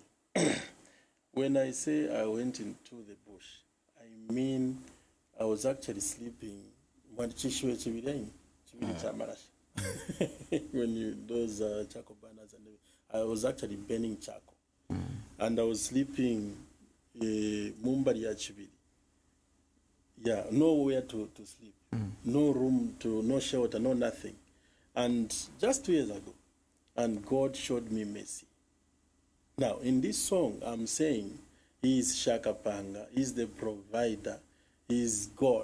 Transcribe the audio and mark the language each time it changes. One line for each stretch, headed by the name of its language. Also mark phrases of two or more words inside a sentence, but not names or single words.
English: When I say I went into the bush, I mean I was actually sleeping when you those charcoal burners, and I was actually burning charcoal, and I was sleeping
Bemba: mumbari ya chibiri.
English: Yeah, nowhere to sleep, no room no shelter, no nothing. And just 2 years ago, and God showed me mercy. Now, in this song, I'm saying He is Shakapanga, He's the provider, He's God.